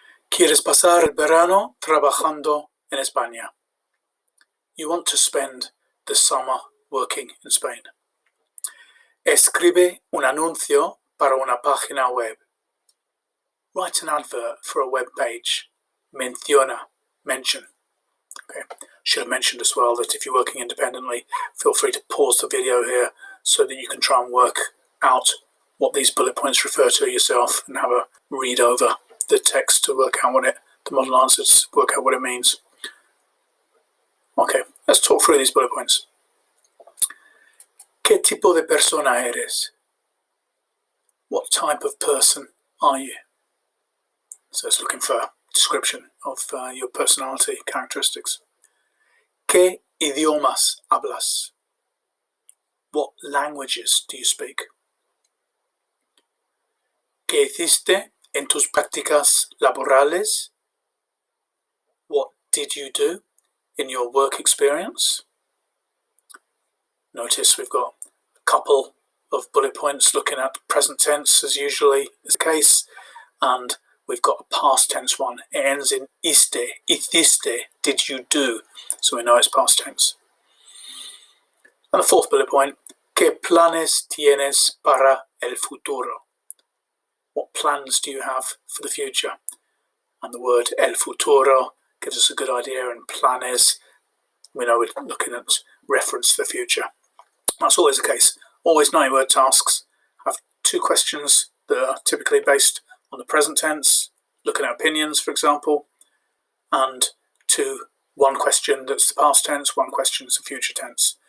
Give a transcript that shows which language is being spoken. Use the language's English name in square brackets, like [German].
[Spanish] ¿Quieres pasar el verano trabajando en España? [English] You want to spend the summer working in Spain. [Spanish] Escribe un anuncio para una página web. [English] Write an advert for a web page. Menciona, mention. Okay. Should have mentioned as well that if you're working independently, feel free to pause the video here so that you can try and work out what these bullet points refer to yourself and have a read over the text to work out the model answers, work out what it means. Okay, let's talk through these bullet points. [Spanish] ¿Qué tipo de persona eres? [English] What type of person are you? So it's looking for a description of your personality characteristics. [Spanish] ¿Qué idiomas hablas? [English] What languages do you speak? [Spanish] ¿Qué hiciste en tus prácticas laborales? [English] What did you do in your work experience? Notice we've got a couple of bullet points looking at present tense, as usually is the case, and we've got a past tense one. It ends in iste, hiciste, did you do? So we know it's past tense. And the fourth bullet point, [Spanish] ¿qué planes tienes para el futuro? [English] What plans do you have for the future? And the word el futuro gives us a good idea, and planes, we know we're looking at reference to the future. That's always the case. Always 90-word tasks have two questions that are typically based on the present tense, looking at opinions, for example, and one question that's the past tense, one question is the future tense.